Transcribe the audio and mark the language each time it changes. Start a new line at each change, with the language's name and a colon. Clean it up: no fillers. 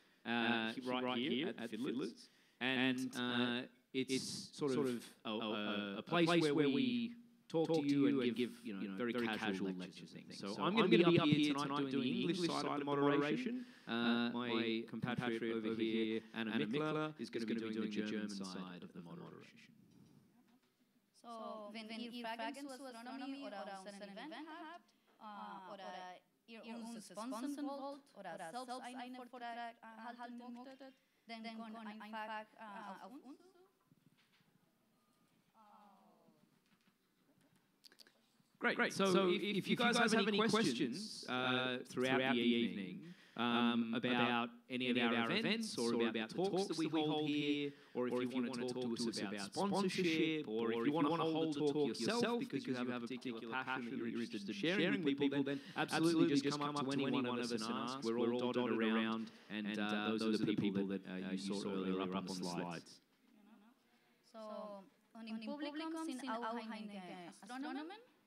English: Right here at Fiddler's, and it's sort of a place where we talk to you and give very casual lectures and things. So I'm going to be up here tonight doing the English side of the moderation. My compatriot over here, Anna Mikla, is going to be doing the German side of the moderation.
German: So, wenn ihr Fragen zu Astronomie oder unseren Event habt, oder ihr uns sponsern wollt oder selbst einen Vortrag halten möchtet, dann kommt einfach auf uns.
English: Great. So if you guys have any questions throughout the evening about any of our events or about the talks that we hold here, or if you want to talk to us about sponsorship, or if you want to hold a talk yourself because you have a particular passion that you're interested in sharing with people, then absolutely just come up to any one of us and ask. We're all dotted around, and those are the people that you saw earlier up on the slides.
German: So, in Publikum sind auch einige Astronomen.